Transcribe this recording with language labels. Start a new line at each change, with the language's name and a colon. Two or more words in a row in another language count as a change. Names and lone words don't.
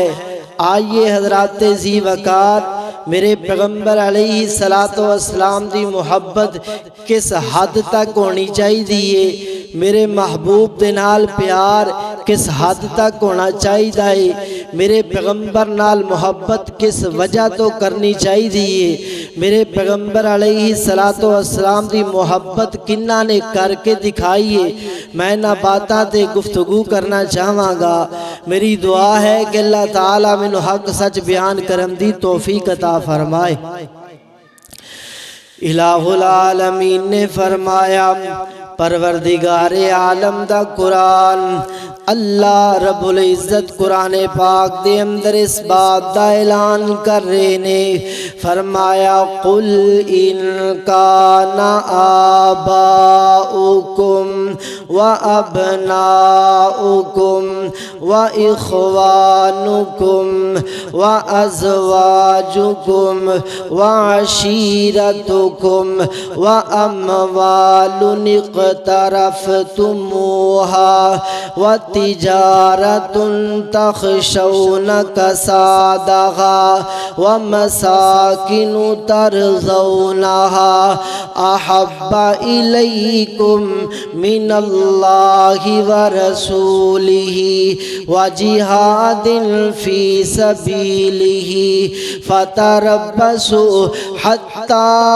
Punjabi: آئیے حضرات ذی وقار، میرے پیغمبر علیہ السلام دی محبت کس حد تک ہونی چاہیے، میرے محبوب دے نال پیار کس حد تک ہونا چاہیے، میرے پیغمبر نال محبت کس وجہ تو کرنی چاہیے، میرے پیغمبر علیہ السلام دی محبت کنہ نے کر کے دکھائیے، میں نہ باتاں تے گفتگو کرنا چاہواں گا۔ میری دعا ہے کہ اللہ تعالیٰ مینوں حق سچ بیان کرن دی توفیق عطا فرمائے۔ الہ العالمین نے فرمایا، پروردگار عالم دا قرآن، اللہ رب العزت قرآن پاک دے اندر اس بات دا اعلان کر رہے نے، فرمایا
Arabic: قل ان کان آباؤکم و ابناؤکم و اخوانکم و ازواجکم و عشیرتکم و اموال اقترفتموها و تجارت تخشون کسادها ومساکن ترضونها احب الیکم من اللہ ورسولہ وجہاد فی سبیلہ فتربصوا حتی